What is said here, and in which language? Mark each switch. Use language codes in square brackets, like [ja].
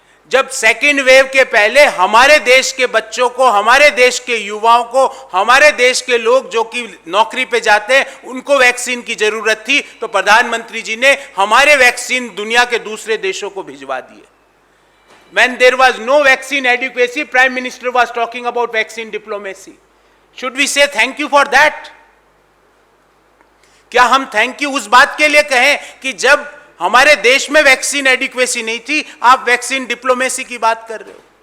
[hi] जब second wave के पहले हमारे देश के बच्चों को, हमारे देश के युवाओं को, हमारे देश के लोग जो कि नौकरी पे जाते हैं, उनको वैक्सीन की जरूरत थी, तो प्रधानमंत्री जी ने हमारे वैक्सीन दुनिया के दूसरे देशों को भिजवा दिए। [en] When there was no vaccine adequacy, Prime Minister was talking about vaccine diplomacy. Should we say thank you for that? [hi] क्या हम थैंक यू उस बात के लिए कहें कि जब हमारे देश में वैक्सीन एडिक्वेसी नहीं थी, आप वैक्सीन डिप्लोमेसी की बात कर रहे हो?